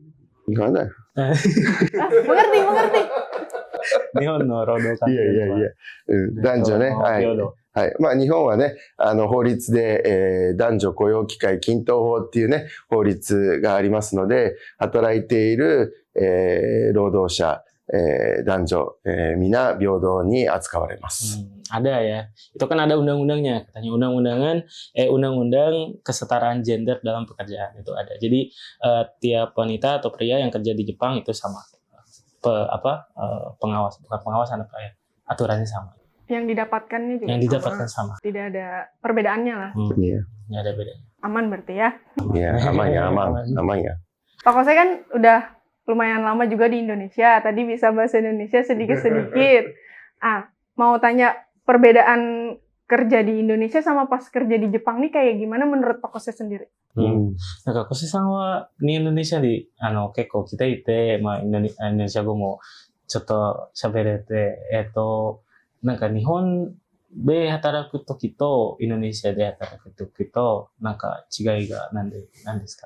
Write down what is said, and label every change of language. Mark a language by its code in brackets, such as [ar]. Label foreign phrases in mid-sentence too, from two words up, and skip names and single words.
[id] Gimana? Mengerti. [ja] 日本の労働環境いや。男女ね。はい。はい。日本はね、法律で、男女雇用機会均等法っていうね、法律がありますので、働いている、労働者、男女、皆平等に扱われます。 [id] Ada ya. Itu kan ada undang-undangnya. Katanya undang-undang kesetaraan gender dalam pekerjaan itu ada. Jadi tiap wanita atau pria yang kerja di Jepang itu sama. Pengawasan apa ya? Aturannya sama. Yang didapatkannya juga Yang didapatkan sama. Tidak ada perbedaannya lah. Iya. Nggak ada bedanya. Aman berarti ya. Iya, aman ya. Pak Kose kan udah lumayan lama juga di Indonesia. Tadi bisa bahasa Indonesia sedikit-sedikit. Mau tanya perbedaan kerja di Indonesia sama pas kerja di Jepang nih kayak gimana menurut Pak Kose sendiri? [ja] なんか、小瀬さんは、インドネシアに、結構来ていて、インドネシア語もちょっと喋れて、なんか日本で働くときと、インドネシアで働くときと、なんか違いが何ですか？